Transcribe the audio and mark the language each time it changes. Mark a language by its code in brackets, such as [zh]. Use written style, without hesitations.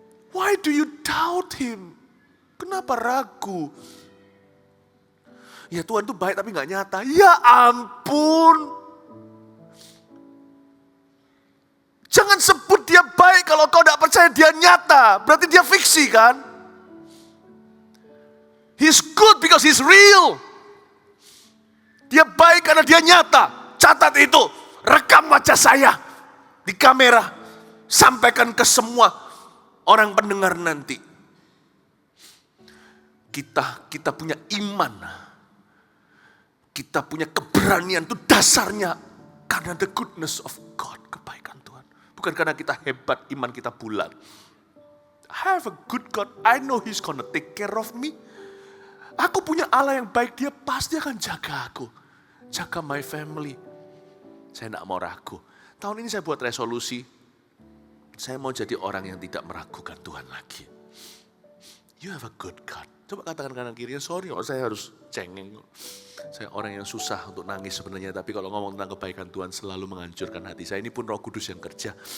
[en] Why do you doubt Him? [id] Kenapa ragu? Ya Tuhan itu baik tapi gak nyata. Ya ampun. Jangan sebut dia baik kalau kau gak percaya dia nyata. Berarti dia fiksi kan? [en] He's good because he's real. [id] Dia baik karena dia nyata. Catat itu. Rekam wajah saya di kamera. Sampaikan ke semua orang pendengar nanti. Kita punya iman, kita punya keberanian, itu dasarnya karena [en] the goodness of God, [id] kebaikan Tuhan. Bukan karena kita hebat, iman kita bulat. [en] I have a good God, I know He's gonna take care of me. [id] Aku punya Allah yang baik, Dia pasti akan jaga aku. Jaga [en] my family. [id] Saya tidak mau ragu. Tahun ini saya buat resolusi, saya mau jadi orang yang tidak meragukan Tuhan lagi. [en] You have a good God. [id] Coba katakan kanan kirinya, sorry saya harus cengeng. Saya orang yang susah untuk nangis sebenarnya, tapi kalau ngomong tentang kebaikan Tuhan selalu menghancurkan hati saya. Ini pun Roh Kudus yang kerja.